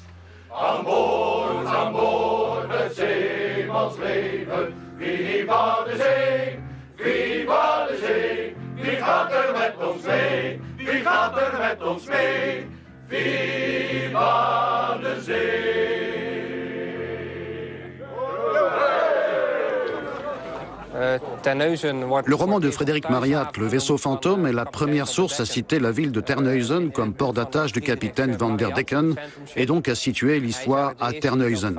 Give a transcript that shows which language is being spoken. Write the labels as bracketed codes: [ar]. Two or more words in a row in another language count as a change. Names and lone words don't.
[nl] Aan boord het zeemansleven, viva de zee, viva de zee. Wie gaat er met ons mee? Wie gaat er met ons mee? Viva de zee. [fr] Le roman de Frédéric Marryat, Le vaisseau fantôme, est la première source à citer la ville de Terneuzen comme port d'attache du capitaine Van der Decken et donc à situer l'histoire à Terneuzen.